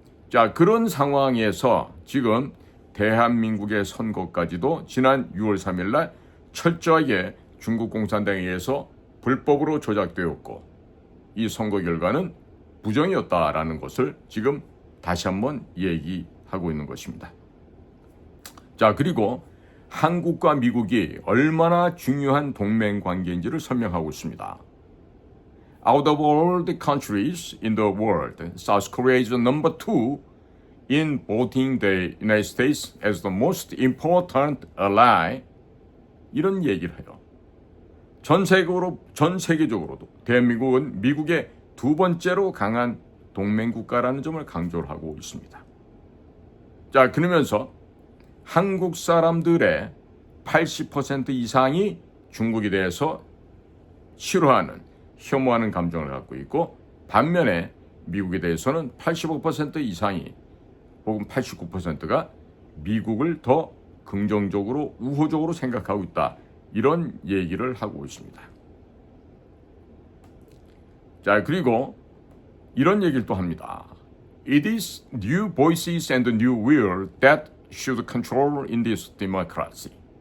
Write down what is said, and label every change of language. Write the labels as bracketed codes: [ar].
[ko] 자, 그런 상황에서 지금 대한민국의 선거까지도 지난 6월 3일 날 철저하게 중국 공산당에 의해서 불법으로 조작되었고 이 선거 결과는 부정이었다라는 것을 지금 다시 한번 얘기하고 있는 것입니다. 자, 그리고 한국과 미국이 얼마나 중요한 동맹 관계인지를 설명하고 있습니다. [en] Out of all the countries in the world, South Korea is number 2 in voting the United States as the most important ally. [ko] 이런 얘기를 해요. 전 세계적으로도 대한민국은 미국의 두 번째로 강한 동맹 국가라는 점을 강조를 하고 있습니다. 자, 그러면서 한국 사람들의 80% 이상이 중국에 대해서 싫어하는, 혐오하는 감정을 갖고 있고 반면에 미국에 대해서는 85% 이상이 혹은 89%가 미국을 더 긍정적으로, 우호적으로 생각하고 있다. 이런 얘기를 하고 있습니다. 자, 그리고 이런 얘기를 또 합니다. [en] It is new voices and new will that should control in this democracy.